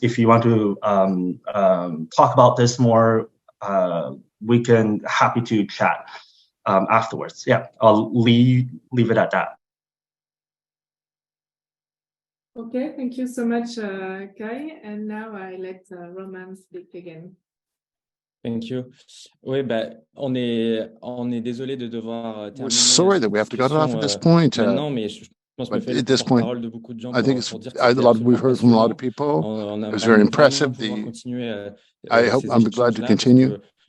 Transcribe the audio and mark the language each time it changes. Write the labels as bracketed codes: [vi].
[en] If you want to talk about this more, we can happy to chat afterwards. Yeah, I'll leave it at that. Okay, thank you so much, Kai. And now I let Roman speak again. Thank you. [fr] Oui, on est désolé de devoir terminer. [en] We're sorry that we have to cut it off at this point. But at this point, I think we've heard from a lot of people. It was very impressive. I'm glad to continue.